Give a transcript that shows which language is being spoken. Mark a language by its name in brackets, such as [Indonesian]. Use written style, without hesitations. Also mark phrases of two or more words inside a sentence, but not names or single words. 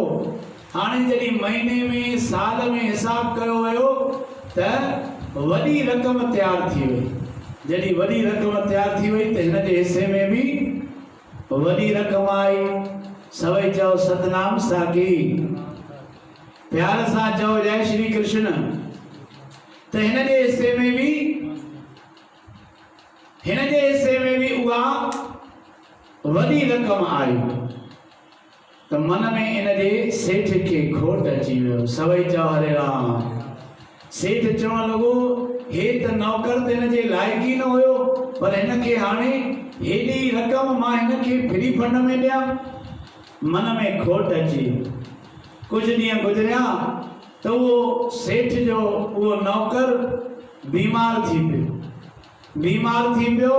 [Sindhi] हाणे जॾहिं महीने में साल में हिसाब कयो वियो त वॾी रक़म तयारु थी वई। जॾहिं वॾी रक़म तयारु थी वई त हिन जे हिसे में बि वॾी रक़म आई। सभई चओ सतनाम साखी, प्यार सां चओ जय श्री कृष्ण। त हिन जे हिस्से में भी उहा वॾी रक़म आई। त मन में इन जे सेठ खे खोट अची वियो। सभई चओ हरे राम। सेठ चवण लॻो हे त नौकर त हिन जे लाइक़ ई न हुयो, पर हिनखे हाणे हेॾी रक़म मां हिनखे [English] free fund [Sindhi] में ॾियां। मन में खोट अची। कुछ ॾींहं गुज़रिया त उहो सेठ जो उहो नौकर बीमार थी पियो।